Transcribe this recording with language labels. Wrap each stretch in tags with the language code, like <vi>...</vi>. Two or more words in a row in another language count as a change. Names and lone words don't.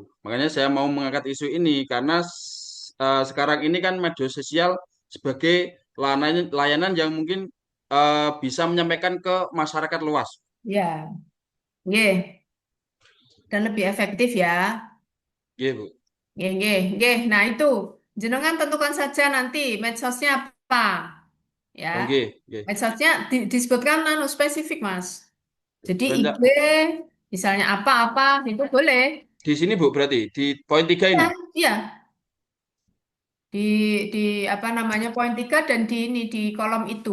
<id>Makanya saya mau mengangkat isu ini karena sekarang ini kan media sosial sebagai layanan yang mungkin bisa menyampaikan ke masyarakat luas. Ya. Nggih. Dan lebih efektif ya. Iya, Bu. Nggih, nggih, nggih. Nah, itu jenengan tentukan saja nanti medsosnya apa ya. Oke, oke. Medsosnya disebutkan spesifik, Mas. Jadi IG Renca- misalnya apa-apa itu boleh. Di sini, Bu, berarti di poin 3 Ya, ini. iya. Di di apa namanya poin 3 dan di ini di kolom itu.</id>